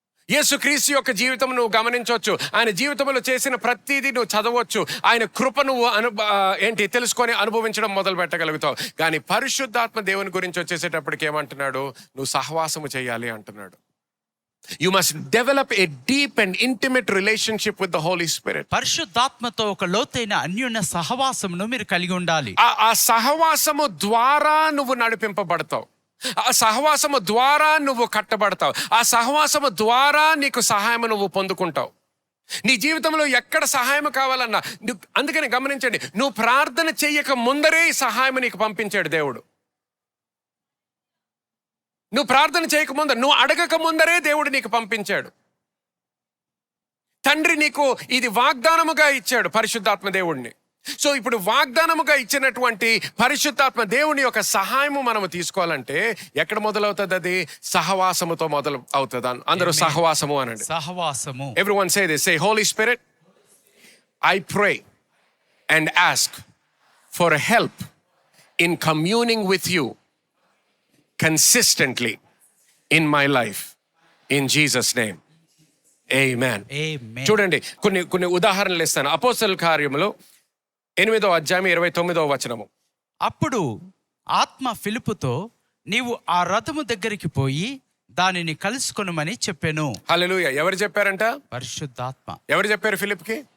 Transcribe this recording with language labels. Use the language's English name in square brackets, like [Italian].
[Telugu] యేసుక్రీస్తు యొక్క జీవితం నువ్వు గమనించవచ్చు. ఆయన జీవితంలో చేసిన ప్రతిదీ నువ్వు చదవచ్చు. ఆయన కృప నువ్వు తెలుసుకొని అనుభవించడం మొదలు పెట్టగలుగుతావు. కానీ పరిశుద్ధాత్మ దేవుని గురించి వచ్చేసేటప్పటికి ఏమంటున్నాడు? నువ్వు సహవాసము చేయాలి అంటున్నాడు. [English] You must develop a deep and intimate relationship with the Holy Spirit. [Telugu] పరిశుద్ధాత్మతో ఒక లోతైన అన్యోన్య సహవాసమును మీరు కలిగి ఉండాలి. ఆ సహవాసము ద్వారా నువ్వు నడిపింపబడతావు. ఆ సహవాసము ద్వారా నువ్వు కట్టబడతావు. ఆ సహవాసము ద్వారా నీకు సహాయం నువ్వు పొందుకుంటావు. నీ జీవితంలో ఎక్కడ సహాయం కావాలన్నా, అందుకని గమనించండి, నువ్వు ప్రార్థన చెయ్యక ముందరే సహాయం నీకు పంపించాడు దేవుడు. నువ్వు ప్రార్థన చేయకముందర, నువ్వు అడగక ముందరే దేవుడు నీకు పంపించాడు. తండ్రి నీకు ఇది వాగ్దానముగా ఇచ్చాడు పరిశుద్ధాత్మ దేవుడిని. సో ఇప్పుడు వాగ్దానముగా ఇచ్చినటువంటి పరిశుద్ధాత్మ దేవుని యొక్క సహాయము మనము తీసుకోవాలంటే ఎక్కడ మొదలవుతుంది? అది సహవాసముతో మొదలు అవుతుంది. అందరూ సహవాసము అనండి. సహవాసము. [English] Everyone say this. Say, Holy Spirit, I pray and ask for help in communing with you consistently in my life, in Jesus name, amen. [Telugu] చూడండి, కొన్ని ఉదాహరణలు ఇస్తాను. అపోస్తలుల కార్యములు 8వ అధ్యాయం 29వ వచనము. అప్పుడు ఆత్మ ఫిలిప్పుతో నీవు ఆ రథము దగ్గరికి పోయి దానిని కలుసుకొనుమని చెప్పాను. హల్లెలూయా. ఎవరు చెప్పారంట? పరిశుద్ధాత్మ. ఎవరు చెప్పారు ఫిలిప్కి?